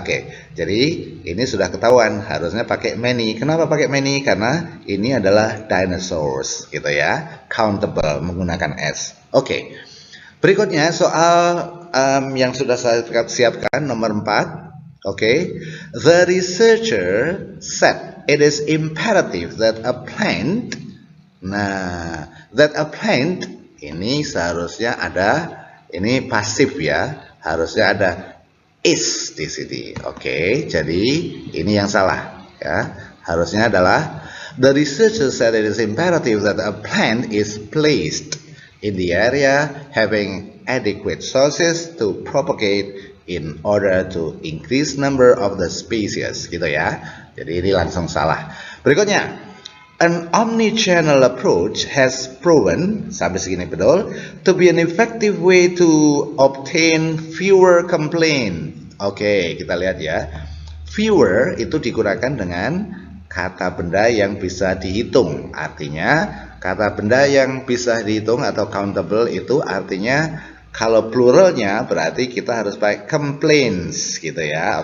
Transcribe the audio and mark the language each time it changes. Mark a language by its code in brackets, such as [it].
[id] Oke, jadi ini sudah ketahuan harusnya pakai many. Kenapa pakai many? Karena ini adalah dinosaurs gitu ya, countable menggunakan s. Oke, berikutnya soal yang sudah saya siapkan nomor 4. [en] Oke, the researcher said it is imperative that a plant. [id] Nah, [en] that a plant [id] ini seharusnya ada, ini pasif ya, harusnya ada is di sini. Oke, jadi ini yang salah ya. Harusnya adalah [en] the researcher said it is imperative that a plant is placed in the area having adequate sources to propagate in order to increase number of the species [id] gitu ya. Jadi ini langsung salah. Berikutnya, [en] an omni-channel approach has proven, [id] sampai segini betul, [en] to be an effective way to obtain fewer complaints. [id] Oke, kita lihat ya. Fewer itu digunakan dengan kata benda yang bisa dihitung. Artinya, kata benda yang bisa dihitung atau countable itu artinya kalau pluralnya berarti kita harus pakai complaints gitu ya.